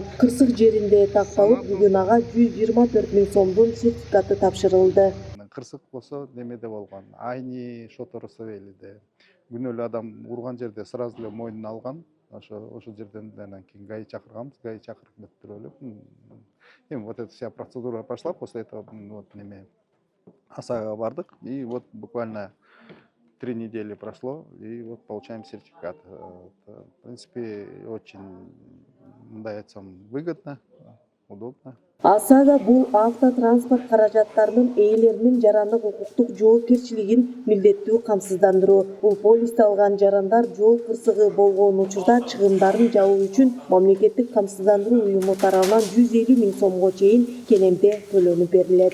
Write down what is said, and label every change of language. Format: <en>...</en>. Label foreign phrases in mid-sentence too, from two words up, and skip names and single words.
<ky>Кырсык жеринде такталып, бүгүн ага 124 миң сомдун сертификаты тапшырылды. Кырсык болсо немеде болгон, айни шоторусу элиде. Күнөөлүү адам урган жерде сразу эле мойнуна алган. Ошол жерден анан кийин ГАИ чакырганбыз, ГАИ чакырып өттүрөлүп.</ky> <ru>Эми вот эта вся процедура прошла, после этого вот</ru> <ky>неме ОСАГОга бардык,</ky> <ru>и вот буквально 3 недели прошло, и вот получаем сертификат. В принципе, очень,</ru> <ky>мындай айтсам,</ky> <ru>выгодно, удобно.</ru> <ky>ОСАГО бул автотранспорт каражаттарынын ээлеринин жарандык укуктук жоопкерчилигин милдеттүү камсыздандыруу. Бул полисти алган жарандар жол кырсыгы болгон учурда чыгымдарын жабуу үчүн мамлекеттик камсыздандыруу уюму тарабынан 150 миң сомго чейин кенемте төлөнүп берилет.</ky>